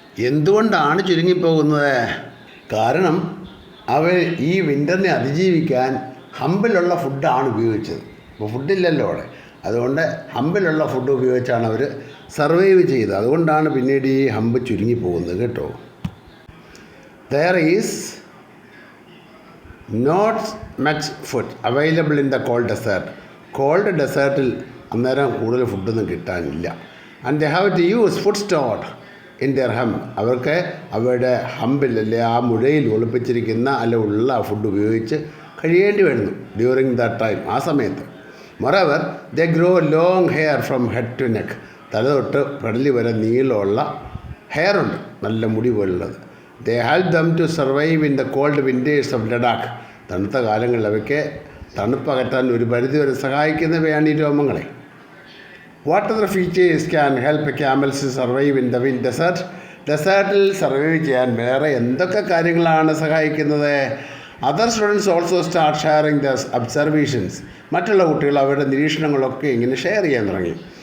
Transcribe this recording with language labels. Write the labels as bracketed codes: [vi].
[ml] എന്തുകൊണ്ടാണ് ചുരുങ്ങിപ്പോകുന്നത്? കാരണം അവർ ഈ വിൻ്ററിനെ അതിജീവിക്കാൻ ഹമ്പിലുള്ള ഫുഡാണ് ഉപയോഗിച്ചത്. അപ്പോൾ ഫുഡില്ലല്ലോ അവിടെ. അതുകൊണ്ട് ഹമ്പിലുള്ള ഫുഡ് ഉപയോഗിച്ചാണ് അവർ സർവൈവ് ചെയ്തത്. അതുകൊണ്ടാണ് പിന്നീട് ഈ ഹമ്പ് ചുരുങ്ങിപ്പോകുന്നത് കേട്ടോ. [en] There is not much food available in the cold desert. [ml] Called ഡെസേർട്ടിൽ അന്നേരം കൂടുതൽ ഫുഡൊന്നും കിട്ടാനില്ല. [en] And they have to use food stored in their hum. [ml] അവർക്ക് അവരുടെ ഹമ്പിൽ അല്ലെ ആ മുഴയിൽ ഒളിപ്പിച്ചിരിക്കുന്ന ഉള്ള ഫുഡ് ഉപയോഗിച്ച് കഴിയേണ്ടി വരുന്നു [en] during the time, [ml] ആ സമയത്ത്. [en] Moreover, they grow long hair from head to neck. [ml] തല തൊട്ട് പെടലി വരെ നീളമുള്ള ഹെയറുണ്ട്, നല്ല മുടി പോലുള്ളത്. [en] They help them to survive in the cold winters of Ladakh. [ml] തണുത്ത കാലങ്ങളിൽ അവയ്ക്ക് തണുപ്പകറ്റാൻ ഒരു പരിധിവരെ സഹായിക്കുന്നവയാണ് ഈ രോമങ്ങളെ. [en] What other features can help camels survive in the wind desert? [ml] ഡെസേർട്ടിൽ survive ചെയ്യാൻ വേറെ എന്തൊക്കെ കാര്യങ്ങളാണ് സഹായിക്കുന്നത്? [en] Other students also start sharing the observations. [ml] മറ്റുള്ള കുട്ടികൾ അവരുടെ നിരീക്ഷണങ്ങളൊക്കെ ഇങ്ങനെ ഷെയർ ചെയ്യാൻ തുടങ്ങി.